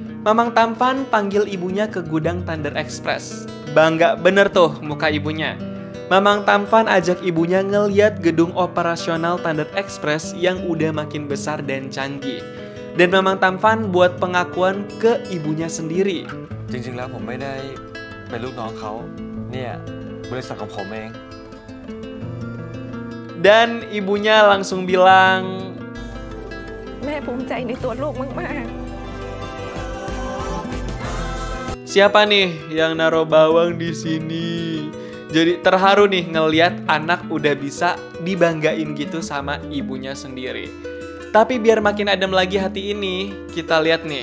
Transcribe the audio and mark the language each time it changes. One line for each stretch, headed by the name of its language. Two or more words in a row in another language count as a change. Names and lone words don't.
Indonesian: Mamang Tampan panggil ibunya ke gudang Thunder Express. Bangga bener tuh muka ibunya. Mamang Tampan ajak ibunya ngeliat gedung operasional Thunder Express yang udah makin besar dan canggih. Dan Mamang Tampan buat pengakuan ke ibunya sendiri.
Thai: จริงๆแล้วผมไม่ได้เป็นลูกน้องเขาเนี่ยบริษัทของผมเอง
Indonesian: Dan ibunya langsung bilang,
Thai: แม่ภูมิใจในตัวลูกมาก
Indonesian: siapa nih yang naruh bawang di sini? Jadi terharu nih ngeliat anak udah bisa dibanggain gitu sama ibunya sendiri. Tapi biar makin adem lagi hati ini, kita lihat nih.